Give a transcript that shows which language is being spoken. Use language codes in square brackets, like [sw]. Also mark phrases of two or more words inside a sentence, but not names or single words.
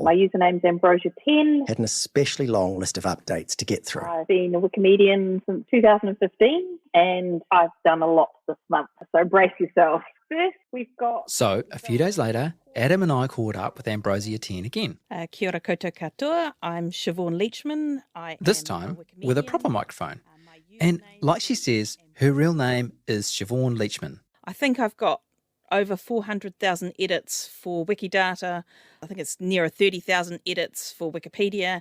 [en] my username's Ambrosia10, had an especially long list of updates to get through. I've been a Wikimedian since 2015, and I've done a lot this month, so brace yourself. First, we've got... So, a few days later, Adam and I caught up with Ambrosia 10 again. [mi] Kia ora koutou katoa. [en] I'm Siobhan Leachman. This time, with a proper microphone. And like she says, her real name is Siobhan Leachman. I think I've got over 400,000 edits for Wikidata. I think it's nearer 30,000 edits for Wikipedia.